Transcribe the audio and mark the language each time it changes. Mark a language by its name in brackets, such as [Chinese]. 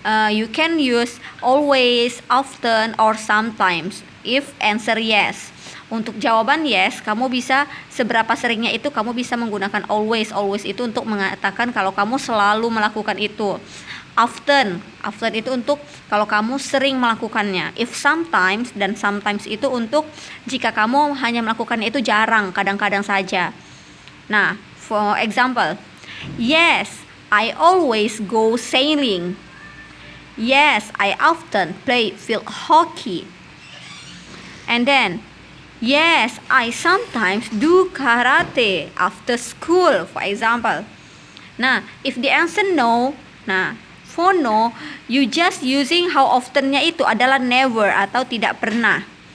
[English] You can use always, often, or sometimes. If answer yes. [Indonesian] Untuk jawaban yes, kamu bisa seberapa seringnya itu kamu bisa menggunakan always. Always itu untuk mengatakan kalau kamu selalu melakukan itu. Often itu untuk kalau kamu sering melakukannya. If sometimes dan sometimes itu untuk jika kamu hanya melakukannya itu jarang, kadang-kadang saja. [English] Nah, for example, yes, I always go sailing. Yes, I often play field hockey. And then, yes, I sometimes do karate after school, for example. Nah, if the answer no, for no, you just using how often-nya [Indonesian] itu adalah [English] never [Indonesian] atau tidak pernah.